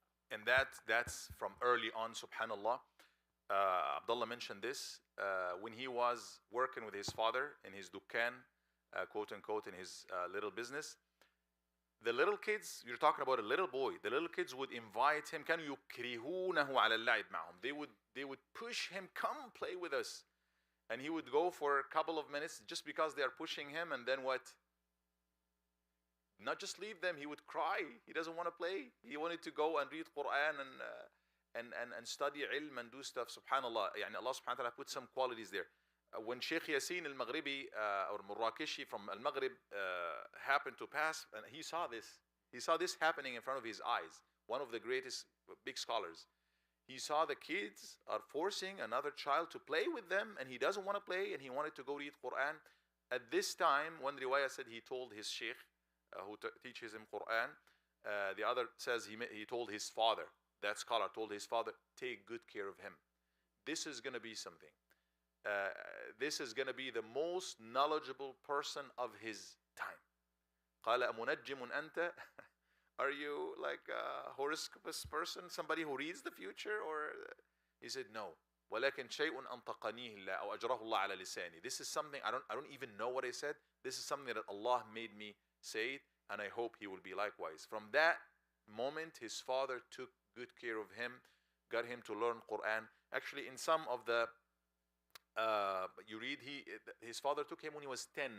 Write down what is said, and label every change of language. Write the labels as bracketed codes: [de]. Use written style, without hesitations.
[en] And that's from early on, subhanallah. Abdullah mentioned this when he was working with his father in his dukkan, quote unquote, in his little business. The little kids, you're talking about a little boy, the little kids would invite him. [ar] كانوا يكرهونه على اللعب معهم. [en] They would push him, come play with us. And he would go for a couple of minutes just because they are pushing him, and then what? Not just leave them, he would cry. He doesn't want to play. He wanted to go and read Quran and study ilm and do stuff. Subhanallah. Yani Allah subhanahu wa ta'ala put some qualities there. When Sheikh Yasin al-Maghribi or Murakishi from al-Maghrib happened to pass, and he saw this happening in front of his eyes. One of the greatest big scholars. He saw the kids are forcing another child to play with them, and he doesn't want to play, and he wanted to go read Quran. At this time, one riwayah said he told his sheikh who teaches him Quran. The other says he told his father. That scholar told his father, take good care of him. This is going to be something. This is going to be the most knowledgeable person of his time. [ar] قال أمنجم أنت? [en] Are you like a horoscopist person, somebody who reads the future? Or he said no. [ar] ولكن شيء أنطقنيه الله أو أجره الله على لساني. [en] This is something I don't even know what I said. This is something that Allah made me say it, and I hope he will be likewise. From that moment, his father took good care of him, got him to learn Quran. Actually, in some of the you read, his father took him when he was 10.